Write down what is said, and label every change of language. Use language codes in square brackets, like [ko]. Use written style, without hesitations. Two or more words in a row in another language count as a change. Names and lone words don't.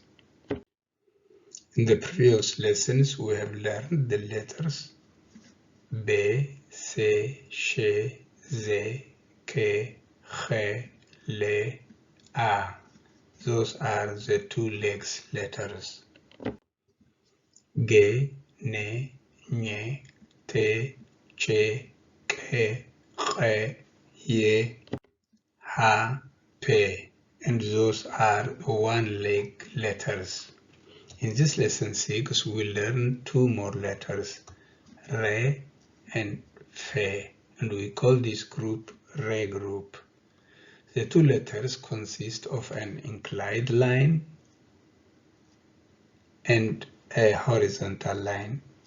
[en] In the previous lessons, we have learned the letters B, C, Sh, Z, K, Kh, Le, A. Those are the two legs letters. G, Ne, Nye, Te, Che, Ke, Khe, Ye, Ha, Pe, and those are one-leg letters. In this lesson 6, we learn two more letters, Re and Fe, and we call this group Re group. The two letters consist of an inclined line and a horizontal line.